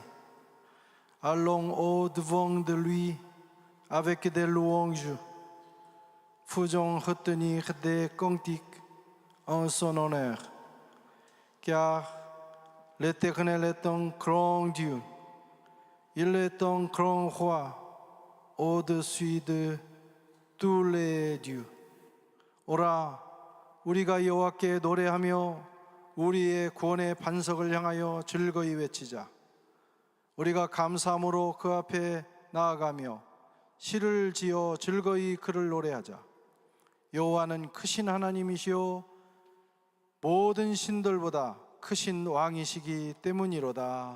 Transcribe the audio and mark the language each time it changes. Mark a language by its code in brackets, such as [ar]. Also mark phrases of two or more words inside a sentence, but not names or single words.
[fr] Allons au-devant de lui avec des louanges, faisons retenir des cantiques en son honneur, car l'Éternel est un grand Dieu. Il est un grand roi au-dessus de tous les dieux. [ko] 오라, 우리가 여호와께 노래하며 우리의 구원의 반석을 향하여 즐거이 외치자. 우리가 감사함으로 그 앞에 나아가며 시를 지어 즐거이 그를 노래하자. 여호와는 크신 하나님이시요 모든 신들보다 크신 왕이시기 때문이로다.